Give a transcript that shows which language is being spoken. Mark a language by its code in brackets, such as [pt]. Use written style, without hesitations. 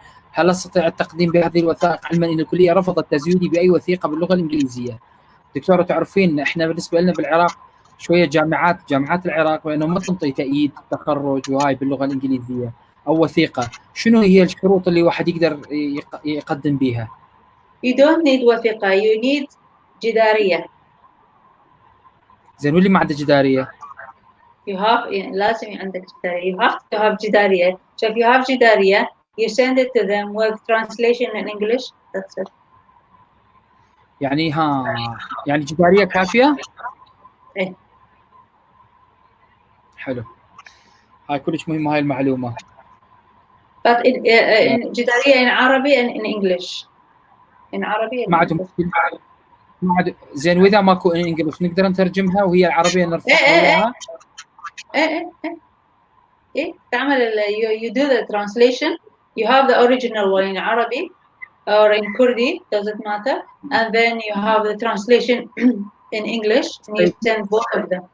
[ar] هل استطيع التقديم بهذه الوثائق علما ان الكليه رفضت تزويدي باي وثيقه باللغه الانجليزيه؟ دكتوره تعرفين احنا بالنسبه لنا بالعراق شويه جامعات العراق بانه ما تنطي تأييد تخرج وهاي باللغه الانجليزيه او وثيقه. شنو هي الشروط اللي واحد يقدر يقدم بيها؟ [en] You don't need وثيقه, you need جداريه. [ar] زين واللي ما عنده جداريه؟ [en] You have [ar] لازم عندك جداريه. [en] You have to have جداريه. So if you have جداريه, you send it to them with translation in English. That's it. [ar] يعني يعني جداريه كافيه؟ ايه. حلو، هاي كلش مهمه هاي المعلومه. [en] But in جداريه in Arabic and in English. In Arabic. [ar] ما عاد زين، واذا ماكو ان انجلش نقدر نترجمها وهي العربيه نرفعها وياها؟ ايه تعمل [en] you do the translation. You have the original one in Arabic or in Kurdi, doesn't matter, and then you have the translation in English and you send both of them.